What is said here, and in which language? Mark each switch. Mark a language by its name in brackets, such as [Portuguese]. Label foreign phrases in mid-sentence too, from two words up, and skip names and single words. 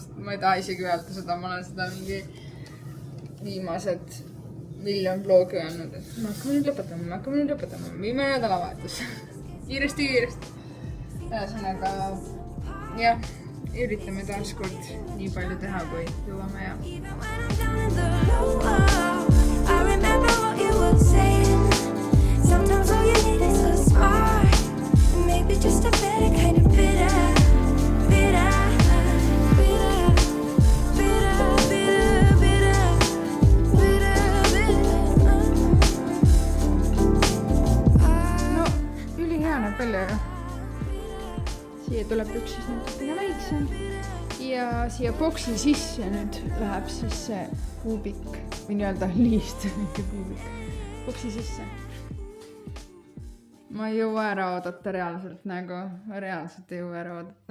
[Estonian] Ma ei taha isegi öelda seda, ma olen seda mingi viimased 1 miljon bloogi öelnud, et me hakkame nüüd lõpetama, viime nädalavahetus. kiiresti. Ühesõnaga, jah, üritame taas kord nii palju teha, kui jõuame ja. [English] I remember what you were saying. Sometimes all you need is a spark. Maybe just a better kind of bitter. [Estonian] No, ülihea näeb välja ju. Siia tuleb üks siis natukene väiksem. Ja siia boksi sisse nüüd läheb siis see kuubik või nii-öelda liist, mitte kuubik. Boksi sisse. Ma ei jõua ära oodata reaalselt nagu, ma reaalselt ei jõua ära oodata.